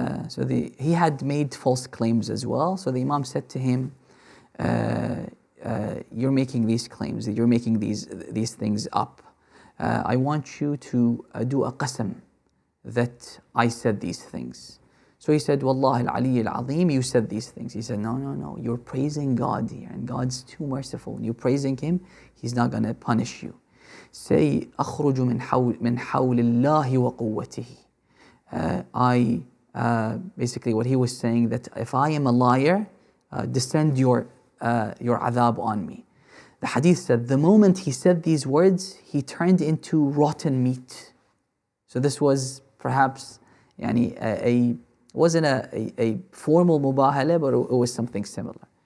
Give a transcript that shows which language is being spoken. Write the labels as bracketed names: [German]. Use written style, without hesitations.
[English] So he had made false claims as well. So the Imam said to him, you're making these claims, you're making these things up. I want you to do a qasam that I said these things. So he said, Wallah al-Ali al-Azim, you said these things. He said, no, you're praising God here, and God's too merciful. When you're praising Him, He's not going to punish you. Say, [Arabic] أخرج من حول الله وقوته. [English] Basically what he was saying, that if I am a liar, descend your adhab on me. The hadith said, the moment he said these words, he turned into rotten meat. So this was perhaps, it wasn't a formal mubahala, but it was something similar.